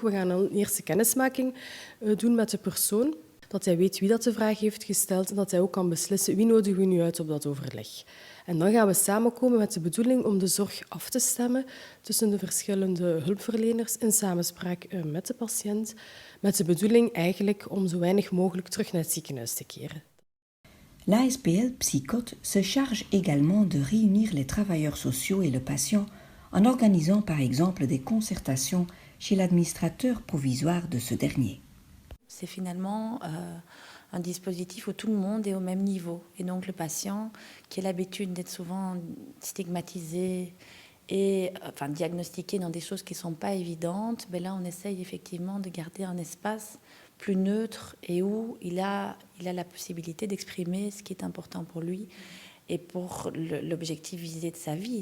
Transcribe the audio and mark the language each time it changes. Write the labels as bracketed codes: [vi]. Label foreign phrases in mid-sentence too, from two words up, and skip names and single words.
[nl] We gaan een eerste kennismaking doen met de persoon, dat hij weet wie dat de vraag heeft gesteld en dat hij ook kan beslissen wie nodigen we nu uit op dat overleg. En dan gaan we samenkomen met de bedoeling om de zorg af te stemmen tussen de verschillende hulpverleners in samenspraak met de patiënt, met de bedoeling eigenlijk om zo weinig mogelijk terug naar het ziekenhuis te keren. [fr] L'ASBL Psychote se charge également de réunir les travailleurs sociaux et le patient en organisant par exemple des concertations chez l'administrateur provisoire de ce dernier. C'est finalement un dispositif où tout le monde est au même niveau. Et donc le patient, qui a l'habitude d'être souvent stigmatisé et diagnostiqué dans des choses qui ne sont pas évidentes, ben là on essaye effectivement de garder un espace plus neutre et où il a la possibilité d'exprimer ce qui est important pour lui et pour l'objectif visé de sa vie.